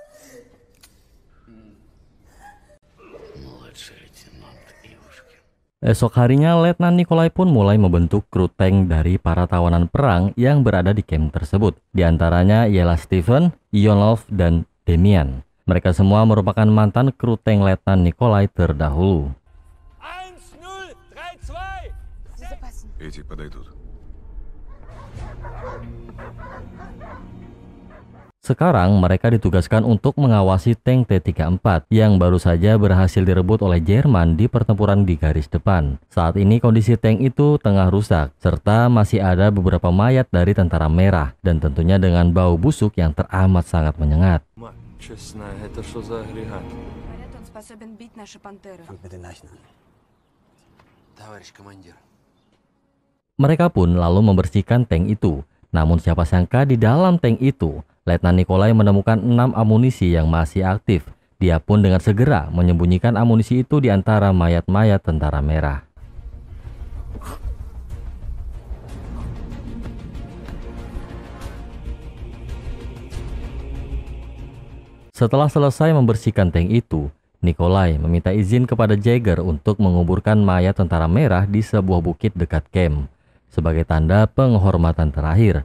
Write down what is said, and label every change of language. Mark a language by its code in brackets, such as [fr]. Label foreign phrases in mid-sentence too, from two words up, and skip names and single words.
[id] Esok harinya, Letnan Nikolai pun mulai membentuk kru tank dari para tawanan perang yang berada di kamp tersebut. Di antaranya ialah Stephen, Ionov, dan Demian. Mereka semua merupakan mantan kru tank Letnan Nikolai terdahulu. 1-0-3-2. [ru] Эти подойдут. [id] Sekarang mereka ditugaskan untuk mengawasi tank T-34 yang baru saja berhasil direbut oleh Jerman di pertempuran di garis depan. Saat ini kondisi tank itu tengah rusak, serta masih ada beberapa mayat dari tentara merah, dan tentunya dengan bau busuk yang teramat sangat menyengat. [ru] Честно, это что за агрегат? Говорят, он способен бить наши пантеры. Товарищ командир. [id] Mereka pun lalu membersihkan tank itu. Namun siapa sangka di dalam tank itu, Letnan Nikolai menemukan 6 amunisi yang masih aktif. Dia pun dengan segera menyembunyikan amunisi itu di antara mayat-mayat tentara merah. Setelah selesai membersihkan tank itu, Nikolai meminta izin kepada Jäger untuk menguburkan mayat tentara merah di sebuah bukit dekat kamp sebagai tanda penghormatan terakhir.